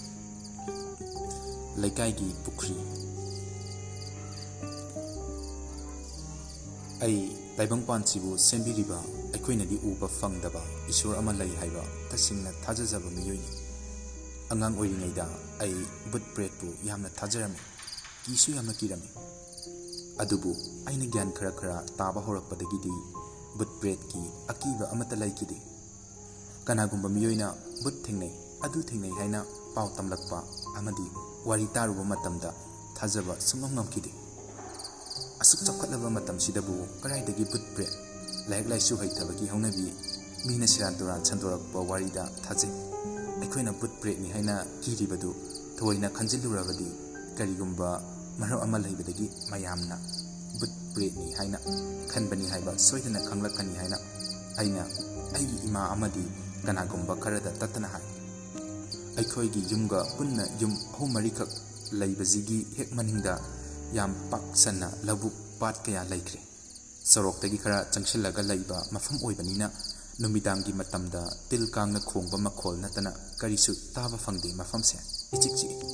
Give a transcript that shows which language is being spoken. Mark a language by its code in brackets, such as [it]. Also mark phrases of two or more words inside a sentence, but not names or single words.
[mni] LEIKAI gi PUKHRI ai taibangpan sibu sembiriba aikoinadi uba fangdaba isor ama lai haiba tasingna thajajaba miyoini angang oiringaida ai [en] but bread [mni] bu yamna thajarami kisu yamna kirami adubu aina gyan khara taba horakpadagidi [en] but bread [mni] ki akiba amata laikidi kanagumba miyoina but thingnai adu thingnai haina pau tamlakpa amadi wari taruba matamda thajaba sumngamkidi asuk chakhatlaba matam sidabu karaidagi [en] but bread [mni] LEIKAI haithabagi haunabi mina siran duran sandorakpa warida thaje aikoina [en] but bread [mni] ni haina kiribadu thoina khanjilurabadi karigumba maro ama leibadagi mayamna [en] but bread [mni] ni haina khanbani haiba soidana khanglakani haina aina aigi ima amadi kanagumba kharada tatana hai aikoigi yumga punna yum ahumarikhak leibazigi hek maningda yam paksana labuk pat kaya laikre Soroktagi khara changsilaga laiba mafam oibanina numidangi matamda tilkangna khongba makhol natana karisu taba fangde mafamse ichikchi